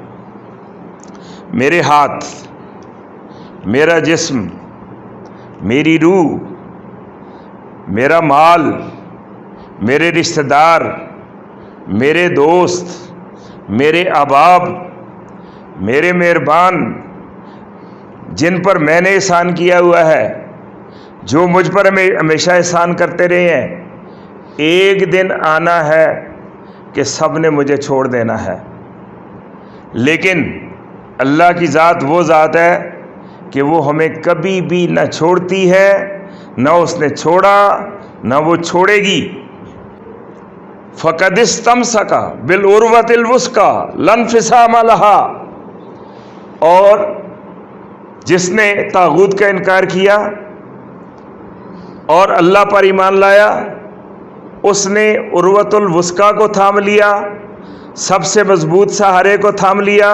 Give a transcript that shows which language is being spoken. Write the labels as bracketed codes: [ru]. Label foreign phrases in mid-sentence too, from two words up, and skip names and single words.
[ur] میرے ہاتھ، میرا جسم، میری روح، میرا مال، میرے رشتہ دار، میرے دوست، میرے احباب، میرے مہربان، جن پر میں نے احسان کیا ہوا ہے، جو مجھ پر ہمیشہ احسان کرتے رہے ہیں، ایک دن آنا ہے کہ سب نے مجھے چھوڑ دینا ہے۔ لیکن اللہ کی ذات وہ ذات ہے کہ وہ ہمیں کبھی بھی نہ چھوڑتی ہے، نہ اس نے چھوڑا، نہ وہ چھوڑے گی۔ [ar] فقد استمسك بالعروة الوثقى لا انفصام لها. [ur] اور جس نے طاغوت کا انکار کیا اور اللہ پر ایمان لایا، اس نے [ar] العروة الوثقى [ur] کو تھام لیا، سب سے مضبوط سہارے کو تھام لیا.